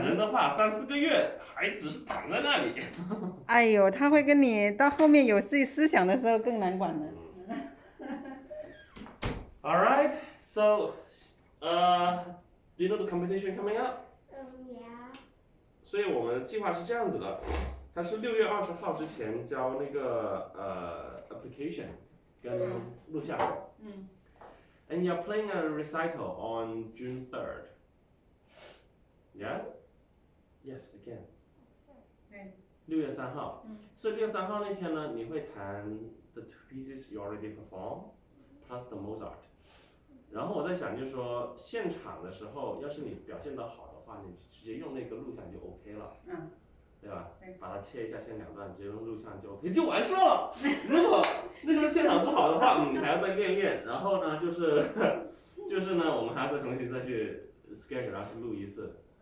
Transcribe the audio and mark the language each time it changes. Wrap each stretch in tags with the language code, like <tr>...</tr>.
<zh>人的话3、4个月还只是躺在那里。哎呦，它会跟你到后面有自己思想的时候更难管了。</zh> <en>All right, so, do you know the competition coming up? Yeah.</en> <zh>所以我们的计划是这样子的，它是6月20号之前交那个application 跟录像。</zh> <en>And you're playing a recital on June 3rd. Yeah? Yes, again.</en> <zh>对。 6月3号。所以6月3号那天呢，你会弹</zh> <en>the two pieces you already perform plus the Mozart。</en> <zh>然后我在想，就是说现场的时候，要是你表现得好的话，你直接用那个录像就 OK 了。对吧？把它切一下，切2段，直接用录像就 OK 就完事了。如果那时候现场不好的话，你还要再练练。然后呢，就是呢，我们还要再重新再去 sketch， 然后去录一次。</zh>